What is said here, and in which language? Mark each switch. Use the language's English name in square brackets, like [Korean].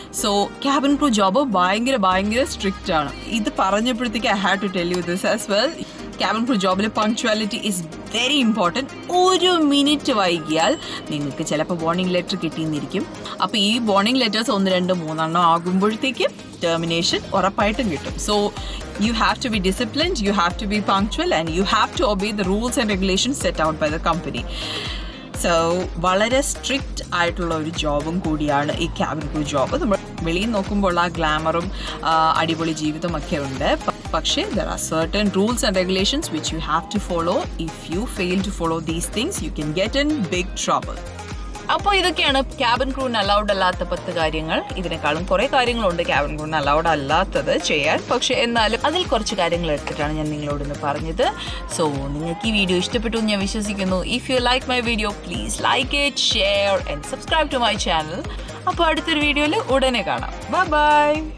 [Malayalam] So cabin crew job ഭയങ്കര strict ആണ്. ഇത് പറഞ്ഞപ്പോഴത്തേക്ക് [English] I have to tell you this as well. [Malayalam] Cabin crew ജോബിൽ [English] Punctuality is very important. [Malayalam] 1 minute വൈകിയാൽ നിങ്ങൾക്ക് ചിലപ്പോൾ warning letter കിട്ടിയെന്നിരിക്കും. അപ്പോൾ ഈ വാർണിംഗ് ലെറ്റേഴ്സ് 1, 2, 3 എണ്ണം ആകുമ്പോഴത്തേക്കും ടെർമിനേഷൻ ഉറപ്പായിട്ടും കിട്ടും. [English] So you have to be disciplined, you have to be punctual, and you have to obey the rules and regulations set out by the company. [Malayalam] So വളരെ strict ആയിട്ടുള്ള ഒരു ജോബും കൂടിയാണ് ഈ ക്യാബിൻ ക്രൂ ജോബ്. നമ്മൾ വെളിയിൽ നോക്കുമ്പോൾ ആ ഗ്ലാമറും അടിപൊളി ജീവിതമൊക്കെ ഉണ്ട്. പക്ഷേ [English] there are certain rules and regulations which you have to follow. If you fail to follow these things, you can get in big trouble. [Malayalam] അപ്പോൾ ഇതൊക്കെയാണ് ക്യാബിൻ ക്രൂവിന് അലൗഡ് അല്ലാത്ത 10 കാര്യങ്ങൾ. ഇതിനേക്കാളും കുറേ കാര്യങ്ങളുണ്ട് ക്യാബിൻ ക്രൂവിന് അലൗഡ് അല്ലാത്തത് ചെയ്യാൻ. പക്ഷേ എന്നാലും അതിൽ കുറച്ച് കാര്യങ്ങൾ എടുത്തിട്ടാണ് ഞാൻ നിങ്ങളോട് ഇന്ന് പറഞ്ഞത്. സോ നിങ്ങൾക്ക് ഈ വീഡിയോ ഇഷ്ടപ്പെട്ടു എന്ന് ഞാൻ വിശ്വസിക്കുന്നു. [English] If you like my video please like it, share and subscribe to my channel. [Malayalam] അപ്പോൾ അടുത്തൊരു വീഡിയോയിൽ ഉടനെ കാണാം. ബൈ.